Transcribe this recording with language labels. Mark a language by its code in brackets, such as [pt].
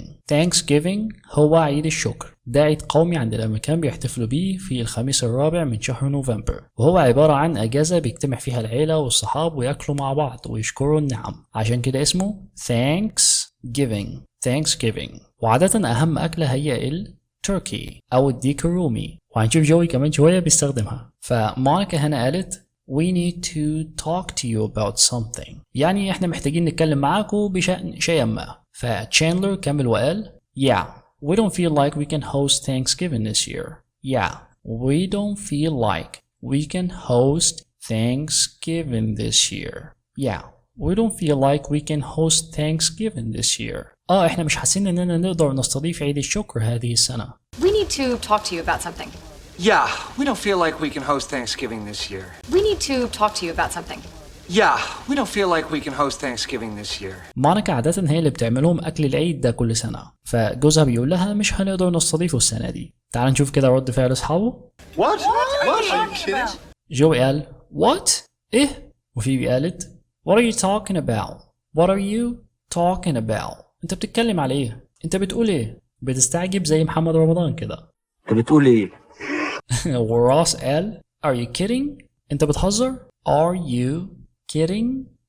[ar] Thanksgiving هو عيد الشكر. ده عيد قومي عند الأمريكان بيحتفلوا بيه في الخميس الرابع من شهر نوفمبر، وهو عبارة عن أجازة بيجتمع فيها العيلة والصحاب ويأكلوا مع بعض ويشكروا النعم، عشان كده اسمه Thanksgiving. وعادة أهم أكلة هي التركي أو الديك الرومي، وهنشوف جوي كمان شوية بيستخدمها. فمونيكا هنا قالت [en] We need to talk to you about something، [ar] يعني احنا محتاجين نتكلم معاكم بشأن شيء ما. فتشاندلر كمل وقال [en] Yeah, we don't feel like we can host Thanksgiving this year. Yeah, we don't feel like we can host Thanksgiving this year. Yeah, we don't feel like we can host Thanksgiving this year. [ar] احنا مش حاسين اننا نقدر نستضيف عيد الشكر هذه السنة. [en] We need to talk to you about something. Yeah, we don't feel like we can host Thanksgiving this year. We need to talk to you about something. Yeah, we don't feel like we can host Thanksgiving this year. [ar] مونيكا عادة هي اللي بتعملهم أكل العيد ده كل سنة، فجوزها بيقول لها مش هنقدر نستضيفه السنة دي. تعال نشوف كده رد فعل أصحابه. [en] What? Are you kidding? [ar] جوي قال [en] What؟ [ar] إيه؟ وفيبي قالت [en] What are you talking about? What are you talking about؟ [ar] أنت بتتكلم على إيه؟ أنت بتقول إيه؟ بتستعجب زي محمد رمضان كده. أنت بتقول إيه؟ وراس قال [en] Are you kidding؟ [ar] أنت بتهزر؟ [en] Are you kidding?